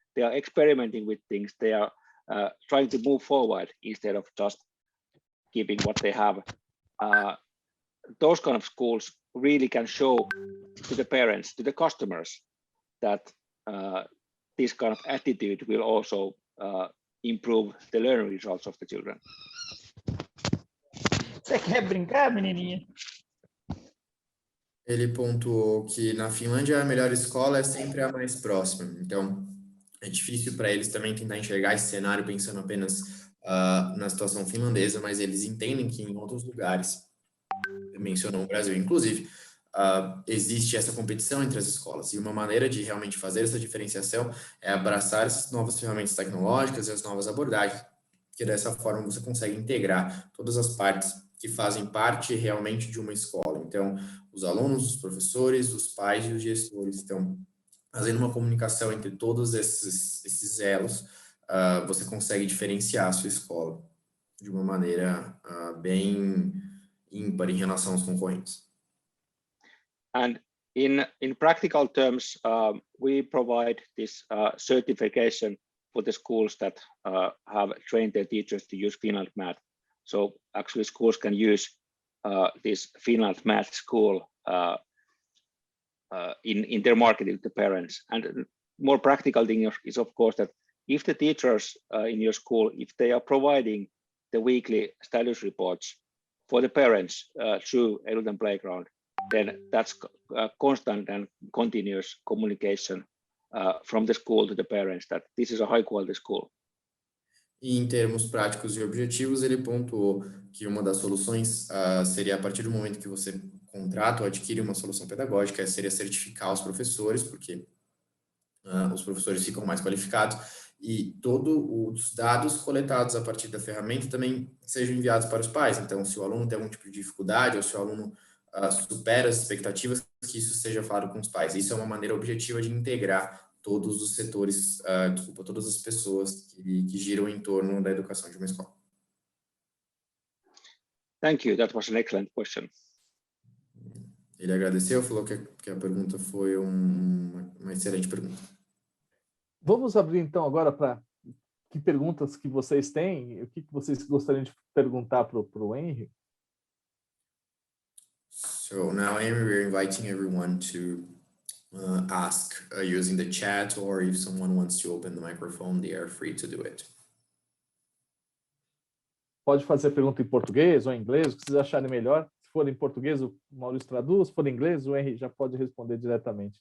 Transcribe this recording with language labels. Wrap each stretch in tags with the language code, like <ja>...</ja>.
<en>They are experimenting with things. They are trying to move forward instead of just keeping what they have. Those kind of schools really can show to the parents, to the customers, that this kind of attitude will also improve the learning results of the children.</en> <pt>Você quer brincar, menininha? Ele pontuou que na Finlândia a melhor escola é sempre a mais próxima. Então, é difícil para eles também tentar enxergar esse cenário pensando apenas na situação finlandesa, mas eles entendem que em outros lugares, mencionou o Brasil, inclusive, existe essa competição entre as escolas. E uma maneira de realmente fazer essa diferenciação é abraçar essas novas ferramentas tecnológicas e as novas abordagens, que dessa forma você consegue integrar todas as partes que fazem parte realmente de uma escola. Então, os alunos, os professores, os pais e os gestores estão fazendo uma comunicação entre todos esses elos, você consegue diferenciar a sua escola de uma maneira bem ímpar em relação aos concorrentes.</pt> <en>And in practical terms, we provide this certification for the schools that have trained their teachers to use Finland Math. So actually schools can use this Finland Math school in their marketing to parents. And more practical thing is of course that if the teachers in your school, if they are providing the weekly status reports for the parents through Eduten Playground, then that's constant and continuous communication from the school to the parents that this is a high quality school. E em termos práticos e objetivos, ele pontuou que uma das soluções seria, a partir do momento que você contrata ou adquire uma solução pedagógica, seria certificar os professores, porque os professores ficam mais qualificados, e todos os dados coletados a partir da ferramenta também sejam enviados para os pais. Então, se o aluno tem algum tipo de dificuldade, ou se o aluno supera as expectativas, que isso seja falado com os pais. Isso é uma maneira objetiva de integrar todos os setores, todas as pessoas que giram em torno da educação de uma escola. Thank you. That was an excellent question.</en> <pt>Ele agradeceu, falou que a pergunta foi uma excelente pergunta. Vamos abrir então agora para que perguntas que vocês têm, o que vocês gostariam de perguntar para o Henry?</pt> <en>So now, Henry, we're inviting everyone to ask using the chat, or if someone wants to open the microphone, they are free to do it.</en> <pt>Pode fazer pergunta em português ou em inglês, o que vocês acharem melhor. Se for em português, o Maurício traduz. Se for em inglês, o Henry já pode responder diretamente.</pt>